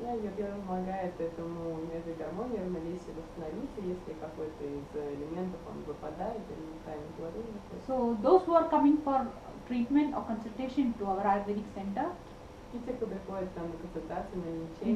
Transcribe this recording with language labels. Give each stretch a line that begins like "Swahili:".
Russian: Аюрведа помогает этому этой гармонии, равновесию восстановиться, если какой-то из элементов он выпадает или неправильно положение.
English: So those who are coming for treatment or consultation to our Ayurvedic center,
Russian: И те, кто приходит там на консультацию, на лечение,